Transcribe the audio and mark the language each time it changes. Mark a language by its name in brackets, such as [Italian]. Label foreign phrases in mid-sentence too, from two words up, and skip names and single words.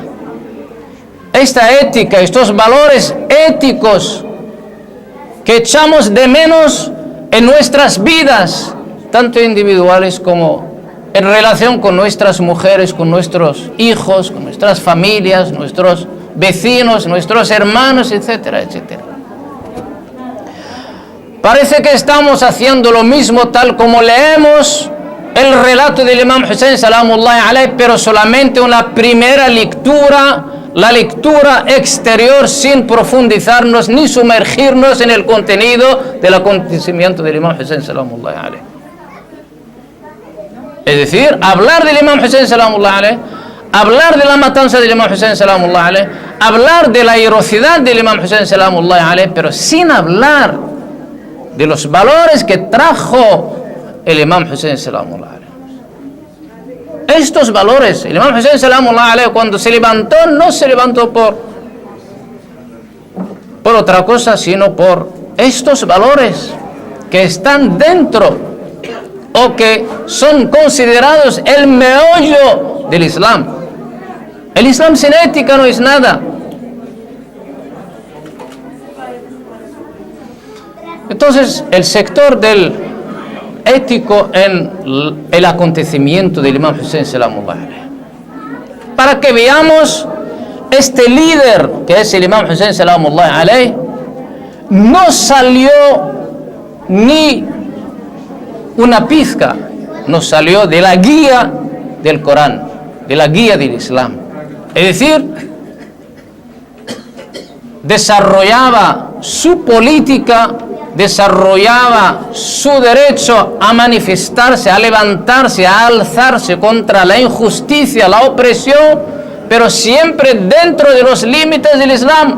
[Spanish] Esta ética, estos valores éticos que echamos de menos en nuestras vidas, tanto individuales como en relación con nuestras mujeres, con nuestros hijos, con nuestras familias, nuestros vecinos, nuestros hermanos, etcétera, etcétera. Parece que estamos haciendo lo mismo tal como leemos el relato del imam Hussein [Arabic] سلام الله عليه, [Spanish] pero solamente una primera lectura, la lectura exterior, sin profundizarnos ni sumergirnos en el contenido del acontecimiento del imam Hussein [Arabic] سلام الله عليه. [Spanish] Es decir, hablar del imam Hussein [Arabic] سلام الله عليه, [Spanish] hablar de la matanza del imam Hussein [Arabic] سلام الله عليه, [Spanish] hablar de la heroicidad del imam Hussein [Arabic] سلام الله عليه, [Spanish] pero sin hablar de los valores que trajo el imam Hussein [Arabic] سلام الله عليه. [Spanish] Estos valores, el imam Hussein [Arabic] سلام الله عليه, [Spanish] cuando se levantó, no se levantó por otra cosa, sino por estos valores que están dentro o que son considerados el meollo del Islam. El Islam sin ética no es nada. Entonces, el sector del ético en el acontecimiento del imam Hussein [Arabic] سلام الله عليه, [Spanish] para que veamos este líder que es el imam Hussein [Arabic] سلام الله عليه, [Spanish] no salió ni una pizca, no salió de la guía del Corán, de la guía del Islam. Es decir, desarrollaba su política, desarrollaba su derecho a manifestarse, a levantarse, a alzarse contra la injusticia, la opresión, pero siempre dentro de los límites del Islam.